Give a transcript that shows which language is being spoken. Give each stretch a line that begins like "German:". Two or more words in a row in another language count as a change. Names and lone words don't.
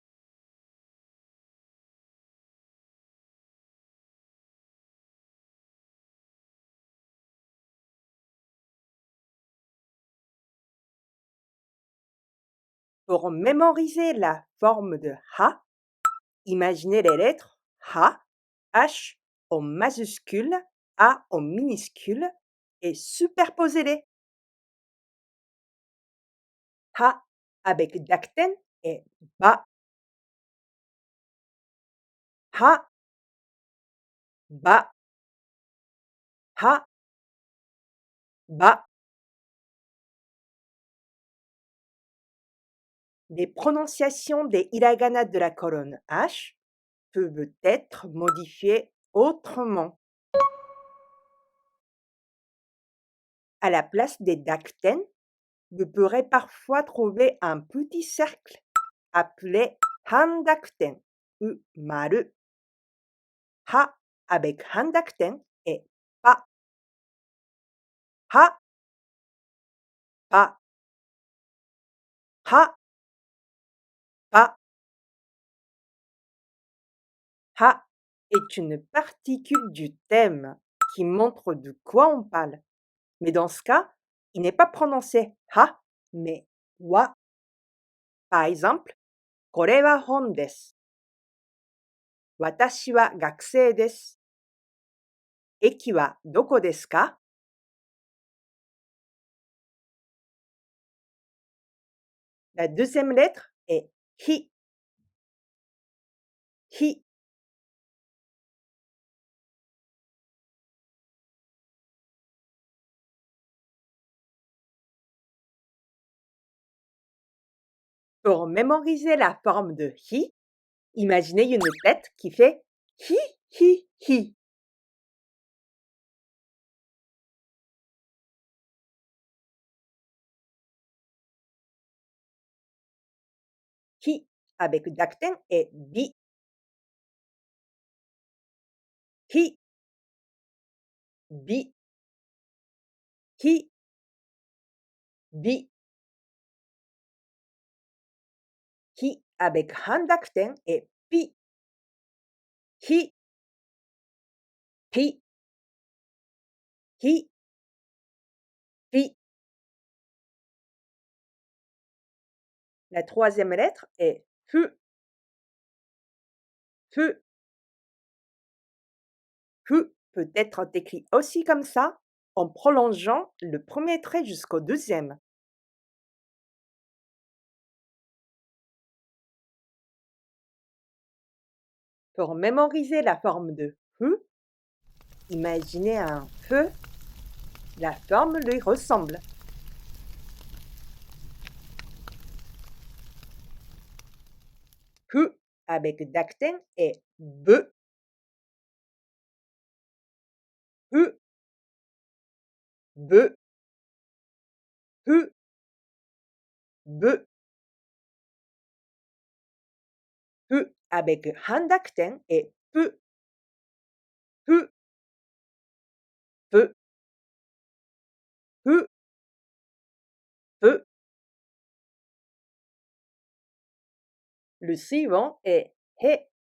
French: Pour mémoriser la forme de ha, imaginez les lettres ha, h en majuscule, a en minuscule et superposez-les. Ha avec Dakten est ba, ha, ba, ha, ba. Les prononciations des hiragana de la colonne H peuvent être modifiées autrement. À la place des Dakten, vous pourrez parfois trouver un petit cercle appelé Handakten ou maru. Ha avec Handakten est pa, ha, pa, ha, pa. Ha est une particule du thème qui montre de quoi on parle. Mais dans ce cas, il n'est pas prononcé ha, mais wa. Par exemple,
Japanese: これは本です。私は学生です。駅はどこですか?
French: La deuxième lettre est hi. Hi. Pour mémoriser la forme de hi, imaginez une tête qui fait hi, hi, hi. Hi avec Dakten est bi. Hi, bi, hi, bi. Hi avec Handakten est pi. Hi, pi, hi, pi. La troisième lettre est fu. Fu. Fu peut être écrit aussi comme ça, en prolongeant le premier trait jusqu'au deuxième. Pour mémoriser la forme de fu, imaginez un feu, la forme lui ressemble. Fu avec Dakten est be. Fu, be, fu, be. Fu avec Handakten est pu. Pu, peu, pu, peu. Le suivant est he.